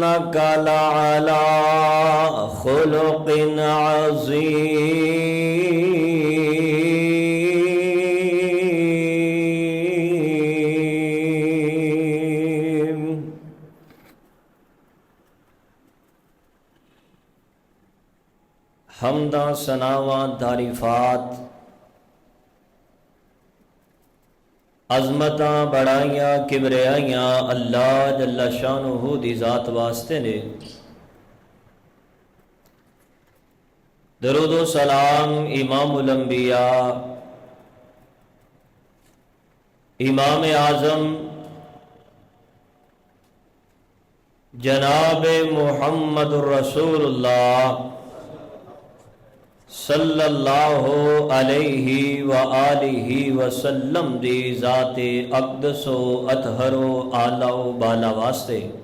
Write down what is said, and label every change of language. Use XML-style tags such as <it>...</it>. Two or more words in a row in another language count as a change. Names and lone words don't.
<ar>إنك لعلى خلق عظيم.</ar> <pa>حمداں ثناواں تعریفات عظمتاں بڑائیاں کبریائیاں اللہ</pa> <ar>جل شانہ</ar> <pa>دی ذات واسطے نے. درود و سلام امام الانبیاء امام اعظم جناب محمد الرسول اللہ</pa> <ar>صلی اللہ علیہ وآلہ وسلم</ar> <pa>دی ذات اقدس و اطہر و اعلیٰ و بالا واسطے.</pa>